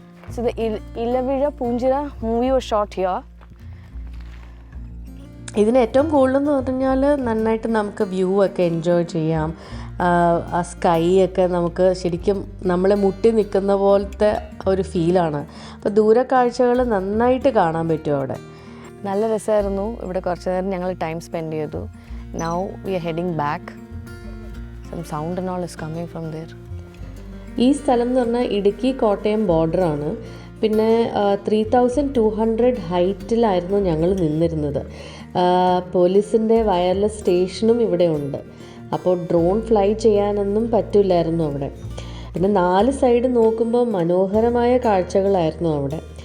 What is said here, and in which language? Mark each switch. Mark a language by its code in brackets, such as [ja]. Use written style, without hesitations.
[en] So the Ilavira Poonjira movie was shot here. [ml] ഇതിന് ഏറ്റവും കൂടുതലെന്ന് പറഞ്ഞാൽ നന്നായിട്ട് നമുക്ക് വ്യൂ ഒക്കെ എൻജോയ് ചെയ്യാം. ആ സ്കൈ ഒക്കെ നമുക്ക് ശരിക്കും നമ്മളെ മുട്ടി നിൽക്കുന്ന പോലത്തെ ഒരു ഫീലാണ്. അപ്പോൾ ദൂരക്കാഴ്ചകൾ നന്നായിട്ട് കാണാൻ പറ്റും അവിടെ. നല്ല രസമായിരുന്നു. ഇവിടെ കുറച്ച് നേരം ഞങ്ങൾ ടൈം സ്പെൻഡ് ചെയ്തു. [en] Now we are heading back. Some sound and all is coming from there. [ml] ഈ സ്ഥലം എന്ന് പറഞ്ഞാൽ ഇടുക്കി കോട്ടയം ബോർഡറാണ്. പിന്നെ 3200 ഹൈറ്റിലായിരുന്നു ഞങ്ങൾ നിന്നിരുന്നത്. പോലീസിൻ്റെ വയർലെസ് സ്റ്റേഷനും ഇവിടെ ഉണ്ട്. അപ്പോൾ ഡ്രോൺ ഫ്ലൈ ചെയ്യാനൊന്നും പറ്റില്ലായിരുന്നു അവിടെ. പിന്നെ 4 സൈഡ് നോക്കുമ്പോൾ മനോഹരമായ കാഴ്ചകളായിരുന്നു അവിടെ.